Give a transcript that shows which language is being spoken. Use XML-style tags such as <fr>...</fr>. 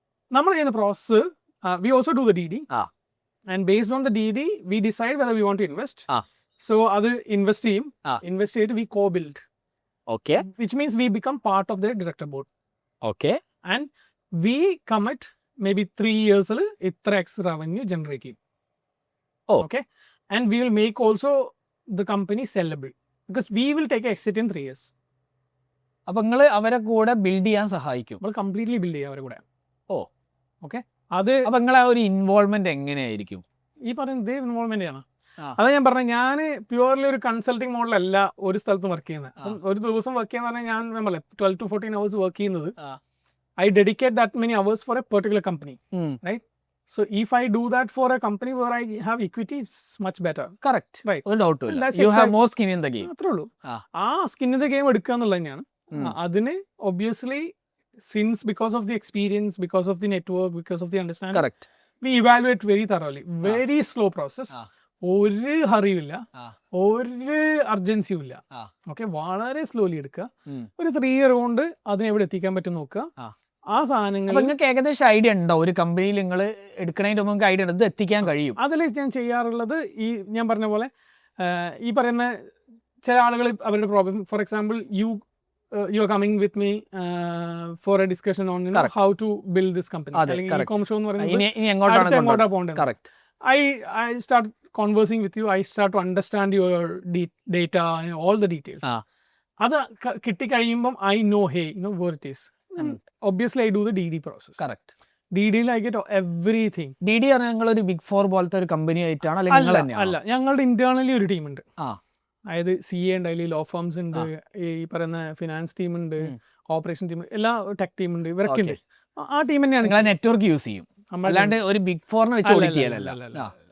<ml>നമ്മൾ ചെയ്യുന്ന process</ml> <en>We also do the DD and based on the DD we decide whether we want to invest.</en> <ml>So അത് invest ചെയ്യും, invest ചെയ്തിട്ട്</ml> <en>We co build.</en> <ml>Okay.</ml> <en>Which means we become part of the director board.</en> <ml>Okay.</ml> <en>and we commit may be 3 years</en> <ml>ഇത്ര X revenue generate ചെയ്യും.</ml> <en>Okay, and we will make also the company sellable because we will take an exit in 3 years.</en> <ml>അപ്പൊ നിങ്ങൾ അവരെ കൂടെ build ചെയ്യാൻ സഹായിക്കും? നമ്മൾ completely build ചെയ്യാം അവരെ കൂടെ. ഓക്കെ. അത് അപ്പൊ നിങ്ങളെ ഒരു ഇൻവോൾവ്മെന്റ് എങ്ങനെയായിരിക്കും? ഈ പറയുന്നത് ഇൻവോൾവ്മെന്റ് ആണ്. അതാ ഞാൻ പറഞ്ഞത്, ഞാൻ പ്യുവർലി ഒരു കൺസൾട്ടിങ് മോഡലല്ല ഒരു സ്ഥലത്തും വർക്ക് ചെയ്യുന്നത്. ഒരു ദിവസം വർക്ക് ചെയ്യാന്ന് പറഞ്ഞാൽ ഞാൻ</ml> <en>12 to 14 hours</en> <ml>വർക്ക് ചെയ്യുന്നത്.</ml> <en>I dedicate that many hours for a particular company, right? So if I do that for a company where I have equity, it's much better.</en> <ml>Correct,</ml> <en>Right.</en> <ml>ഒരു ഡൗട്ടും ഇല്ല.</ml> <en>That's you have exact- more skin in the game.</en> <ml>അത്രേ ഉള്ളൂ. ആ. ആ സ്കിന്നിന്റെ game എടുക്കുക എന്നുള്ളത് തന്നെയാണ്. അതിന്</ml> <en>obviously since because of the experience, because of the network, because of the understanding,</en> <ml>correct.</ml> <en>we evaluate very thoroughly. Very slow process.</en> <ml>ഒരു ഹറിയില്ല, ഒരു അർജൻസിയും ഇല്ല. ഓക്കെ, വളരെ സ്ലോലി എടുക്കുക. ഒരു 3 year കൊണ്ട് അതിനെ എവിടെ എത്തിക്കാൻ പറ്റും നോക്കുക. ആ സാധനങ്ങൾ അപ്പൊ നിങ്ങൾക്ക് ഏകദേശം ഐഡിയ ഉണ്ടോ ഒരു കമ്പനിയിൽ നിങ്ങൾ എടുക്കണതിന്റെ മുമ്പ് നിങ്ങൾക്ക് ഐഡിയ ഉണ്ട് ഇത് എത്തിക്കാൻ കഴിയും? അതിൽ ഞാൻ ചെയ്യാറുള്ളത് ഈ ഞാൻ പറഞ്ഞ പോലെ ഈ പറയുന്ന ചില ആളുകൾ അവരുടെ problem,</ml> <en>for example you are coming with me for a discussion on how to build this company,</en> <ml>അല്ലെങ്കിൽ e-com show എന്ന് പറയുന്നത് ഇനി എങ്ങോട്ടാണ് പോകേണ്ടത്. Correct.</ml> <en>I start conversing with you. I start to understand your data and all the details.</en> <ml>അത് കിട്ടിക്കഴിയുമ്പം</ml> <en>I know, hey, you know where it is. And obviously I do the DD process.</en> <ml>Correct.</ml> <en>DD-ൽ I get everything.</en> <ml>DD പറഞ്ഞാൽ നിങ്ങൾ ഒരു big 4 പോലത്തെ ഒരു company ആയിട്ടാണ് അല്ലെങ്കിൽ നിങ്ങൾ തന്നെയാണോ? അല്ല, ഞങ്ങളുടെ ഇന്റേണലി ഒരു ടീമുണ്ട്. ആ, അതായത് CA ഉണ്ട്, അതിൽ ലോ ഫേംസ് ഉണ്ട്, ഈ പറയുന്ന ഫിനാൻസ് ടീം ഉണ്ട്, ഓപ്പറേഷൻ ടീം, എല്ലാ ടെക് ടീം ഉണ്ട്, ഇവരൊക്കെ ഉണ്ട്. ആ ടീം തന്നെയാണ്. നിങ്ങൾ നെറ്റ്വർക്ക് യൂസ് ചെയ്യും, അല്ലാണ്ട് ഒരു ബിഗ് 4 വെച്ച് ഓഡിറ്റ് ചെയ്യലല്ല.</ml>